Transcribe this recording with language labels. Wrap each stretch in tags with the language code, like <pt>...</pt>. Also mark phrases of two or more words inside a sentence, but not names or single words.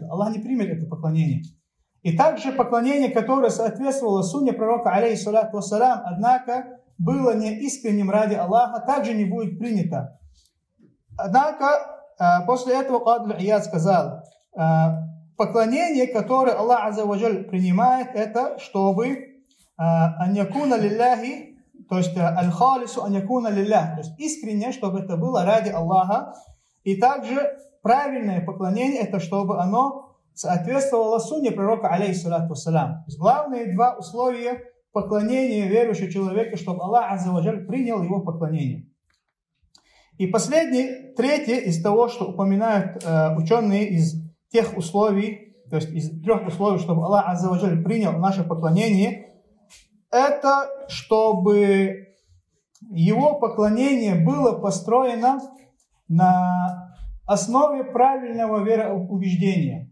<ru>Аллах не примет это поклонение. И также поклонение, которое соответствовало сунне пророка,</ru> <ar>عليه الصلاة والسلام,</ar> <ru>однако было не искренним ради Аллаха, также не будет принято. Однако, после этого Кади Ияд сказал: поклонение, которое Аллах</ru> <ar>عز وجل</ar> <ru>принимает, это чтобы</ru> <ar>أن يكون لله,</ar> <ru>то есть</ru> <ar>الخالص أن يكون لله,</ar> <ru>то есть искренне, чтобы это было ради Аллаха. И также правильное поклонение, это чтобы оно соответствовало сунне пророка,</ru> <ar>عليه الصلاة والسلام.</ar> <ru>Главные два условия поклонения верующего человека, чтобы Аллах</ru> <ar>عز وجل</ar> <ru>принял его поклонение. И последний, третье из того, что упоминают ученые из тех условий, то есть из трех условий, чтобы Аллах</ru> <ar>عز وجل</ar> <ru>принял наше поклонение, это чтобы его поклонение было построено на основе правильного вероубеждения.</ru>